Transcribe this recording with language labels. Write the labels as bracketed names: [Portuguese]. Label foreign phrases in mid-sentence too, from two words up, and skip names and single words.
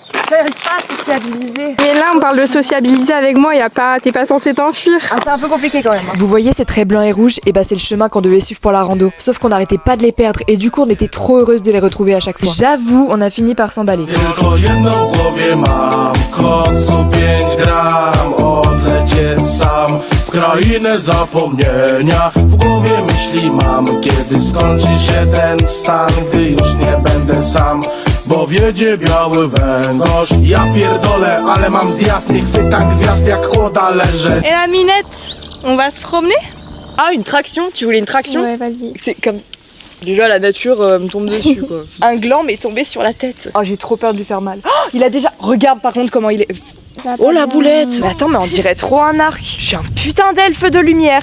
[French] j'arrive pas à sociabiliser. Mais là, on parle de sociabiliser avec moi, t'es pas censé t'enfuir. Ah, c'est un peu compliqué quand même. Vous voyez ces traits blancs et rouges? Et bah c'est le chemin qu'on devait suivre pour la rando. Sauf qu'on n'arrêtait pas de les perdre et du coup on était trop heureuse de les retrouver à chaque fois. J'avoue, on a fini par s'emballer. [Polish] Krainę zapomnienia w głowie myśli mam, kiedy skończy się ten stan, gdy już nie będę sam, bo wiedzie biały węgorz. Ja pierdolę, ale mam zjazd, nie chwytam gwiazd jak chłoda leżę. [French] Et la Minette, on va se promener? Ah, une traction? Tu voulais une traction? Ouais, vas-y. C'est comme... Déjà la nature me tombe dessus quoi. Un gland m'est tombé sur la tête. Oh, j'ai trop peur de lui faire mal. Oh, il a déjà... Regarde par contre comment il est... Oh la boulette! Mais attends, mais on dirait trop un arc. Je suis un putain d'elfe de lumière.